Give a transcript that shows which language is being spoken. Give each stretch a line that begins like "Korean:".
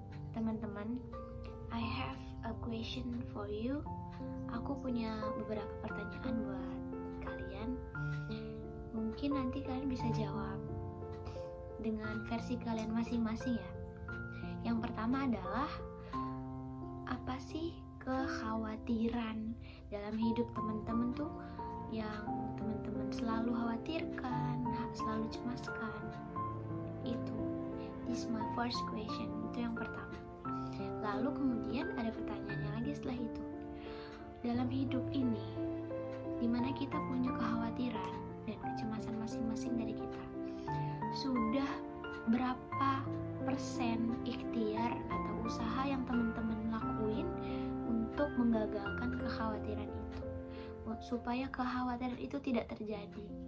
Indonesian: Teman-teman,
English: I have a question for you.
Indonesian: Aku punya beberapa pertanyaan buat kalian. Mungkin nanti kalian bisa jawab dengan versi kalian masing-masing ya. Yang pertama adalah, apa sih kekhawatiran dalam hidup teman-teman tuh yang teman-teman selalu khawatirkan, selalu cemaskan? Itu
English: is my first question.
Indonesian: Itu yang pertama. Lalu kemudian ada pertanyaannya lagi setelah itu. Dalam hidup ini, dimana kita punya kekhawatiran dan kecemasan masing-masing dari kita, sudah berapa persen ikhtiar atau usaha yang teman-teman lakuin untuk menggagalkan kekhawatiran itu, supaya kekhawatiran itu tidak terjadi?